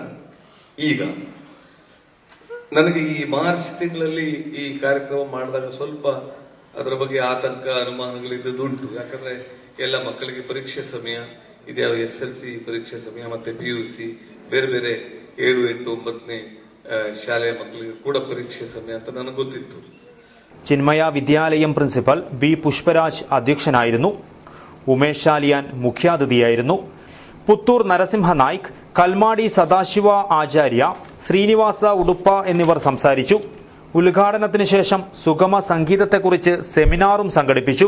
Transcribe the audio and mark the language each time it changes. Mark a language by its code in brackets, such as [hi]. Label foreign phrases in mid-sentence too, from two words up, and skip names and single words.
[kn] ಈಗ ನನಗೆ ಈ ಮಾರ್ಚ್ ತಿಂಗಳಲ್ಲಿ ಈ ಕಾರ್ಯಕ್ರಮ ಮಾಡಿದಾಗ ಸ್ವಲ್ಪ ಅದರ ಬಗ್ಗೆ ಆತಂಕ ಅನುಮಾನಗಳಿದ್ದುಂಟು. ಯಾಕಂದ್ರೆ ಎಲ್ಲ ಮಕ್ಕಳಿಗೆ ಪರೀಕ್ಷೆ ಸಮಯ ಇದ್ಯಾವ SLC ಪರೀಕ್ಷೆ ಸಮಯ, ಮತ್ತೆ PUC ಬೇರೆ ಬೇರೆ 7, 8, 9ನೇ ಶಾಲೆಯ ಮಕ್ಕಳಿಗೆ ಕೂಡ ಪರೀಕ್ಷೆ ಸಮಯ ಅಂತ ನನಗೆ ಗೊತ್ತಿತ್ತು. [ml] ചിന്മയ വിദ്യാലയം പ്രിൻസിപ്പൽ ബി പുഷ്പരാജ് അധ്യക്ഷനായിരുന്നു. ഉമേഷ് ശാലിയാൻ മുഖ്യാതിഥിയായിരുന്നു. പുത്തൂർ നരസിംഹ നായിക്, കൽമാടി സദാശിവ ആചാര്യ, ശ്രീനിവാസ ഉടുപ്പ എന്നിവർ സംസാരിച്ചു. ഉദ്ഘാടനത്തിന് ശേഷം സുഗമ സംഗീതത്തെക്കുറിച്ച് സെമിനാറും സംഘടിപ്പിച്ചു.